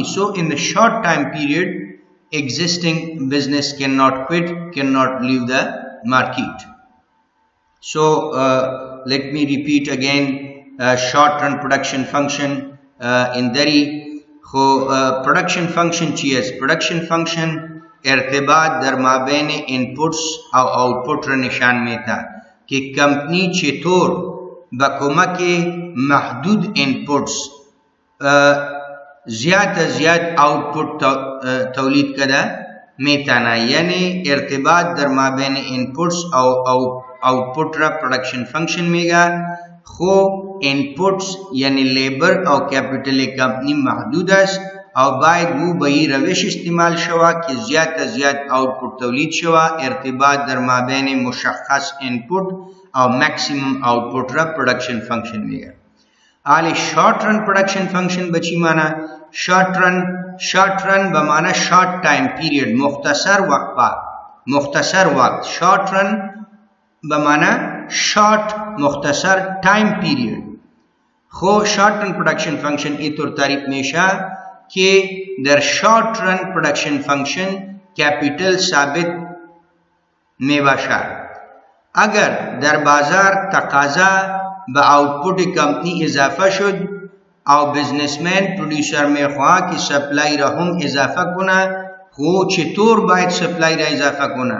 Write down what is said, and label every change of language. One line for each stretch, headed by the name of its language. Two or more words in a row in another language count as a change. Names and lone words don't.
English: So in the short time period, existing business cannot quit, cannot leave the market. So let me repeat again, short run production function in dari.
Persian: خو
English: production function
Persian: چی است؟
English: production function
Persian: ارتباط در مابین inputs او output را نشان میده که کمپنی چطور با کمک محدود inputs زیاد از زیاد output تولید کده میتونه. یعنی ارتباط در مابین inputs او output را
English: production function
Persian: میگه. خو inputs یعنی لیبر او کپیتل کمپنی محدود است او باید او به این روش استعمال شود که زیاد از زیاد output تولید شود. ارتباط در مابین مشخص input او
English: maximum output
Persian: را
English: production function
Persian: میگه. حالی
English: short run production function
Persian: بچی معنی؟
English: short run
Persian: بمعنی
English: short time period
Persian: مختصر وقت
English: short run
Persian: بمعنی short مختصر
English: time period.
Persian: خو
English: short run production function
Persian: اینطور تعریف میشه که در
English: short run production function
Persian: کپیتل ثابت می باشد. اگر در بازار تقاضا به output کمپنی اضافه شد او
English: businessman producer
Persian: میخواه که سپلای را هم اضافه کنه، خو چطور باید سپلای را اضافه کنه؟